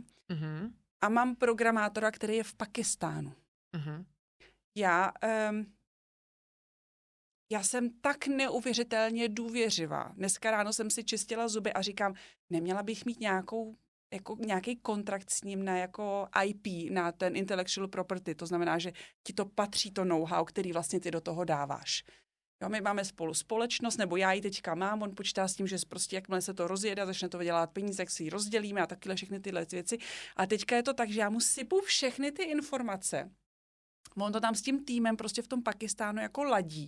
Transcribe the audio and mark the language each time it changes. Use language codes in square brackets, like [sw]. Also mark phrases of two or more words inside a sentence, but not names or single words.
[cs] A mám programátora, který je v Pakistánu. Já jsem tak neuvěřitelně důvěřivá. Dneska ráno jsem si čistila zuby a říkám, neměla bych mít nějaký kontrakt s ním na jako IP, na ten [en] intellectual property. [cs] To znamená, že ti to patří to know-how, který vlastně ty do toho dáváš. Jo, my máme spolu společnost, nebo já ji teďka mám, on počítá s tím, že prostě jakmile se to rozjede a začne to vydělat peníze, tak si ji rozdělíme a takhle všechny tyhle věci. A teďka je to tak, že já mu sypu všechny ty informace. On to tam s tím týmem prostě v tom Pakistánu jako ladí.